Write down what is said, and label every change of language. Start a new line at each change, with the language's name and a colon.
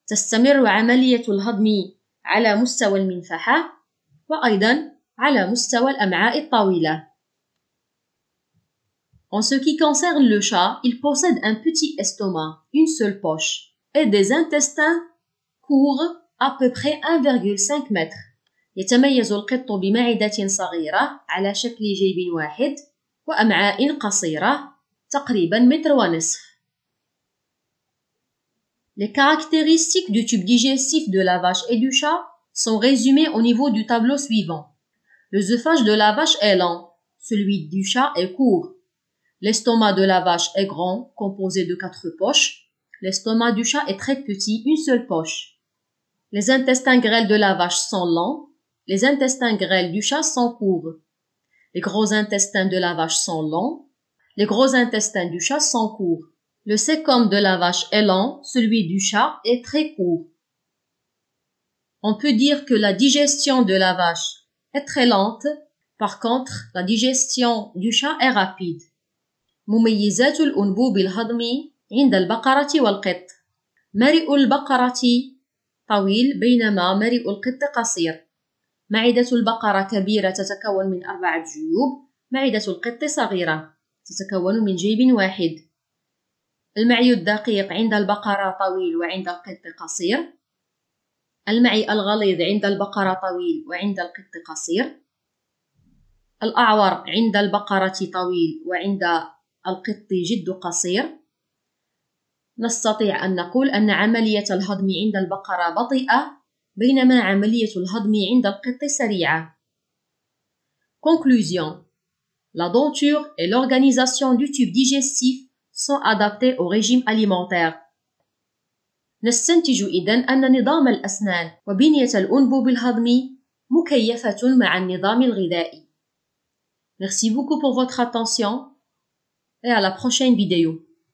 Arabic: تستمر عملية الهضم على مستوى المنفحة وأيضا على مستوى الأمعاء الطويلة.
French: En ce qui concerne le chat, il possède un petit estomac, une seule poche, et des intestins courts à peu près 1,5 mètre.
Arabic: يتميز القط بمعدة صغيرة على شكل جيب واحد وأمعاء قصيرة تقريبا 1,5 متر.
French: Les caractéristiques du tube digestif de la vache et du chat sont résumées au niveau du tableau suivant. L'œsophage de la vache est lent, celui du chat est court. L'estomac de la vache est grand, composé de 4 poches. L'estomac du chat est très petit, une seule poche. Les intestins grêles de la vache sont lents. Les intestins grêles du chat sont courts. Les gros intestins de la vache sont longs. Les gros intestins du chat sont courts. Le cæcum de la vache est lent, celui du chat est très court. On peut dire que la digestion de la vache est très lente. Par contre, la digestion du chat est rapide.
Arabic: مميزات الأنبوب الهضمي عند البقرة والقط. مرئ البقرة طويل بينما مرئ القط قصير. معدة البقرة كبيرة تتكون من 4 جيوب. معدة القط صغيرة تتكون من جيب واحد. المعي الدقيق عند البقرة طويل وعند القط قصير. المعي الغليظ عند البقرة طويل وعند القط قصير. الأعور عند البقرة طويل وعند القط جد قصير. نستطيع أن نقول أن عملية الهضم عند البقرة بطيئة بينما عملية الهضم عند القط سريعة.
French: Conclusion. La denture et l'organisation du tube digestif sont adaptés au régime alimentaire.
Arabic: نستنتج إذن أن نظام الأسنان وبنية الأنبوب الهضمي مكيفة مع النظام الغذائي.
French: Merci beaucoup pour votre attention et à la prochaine vidéo.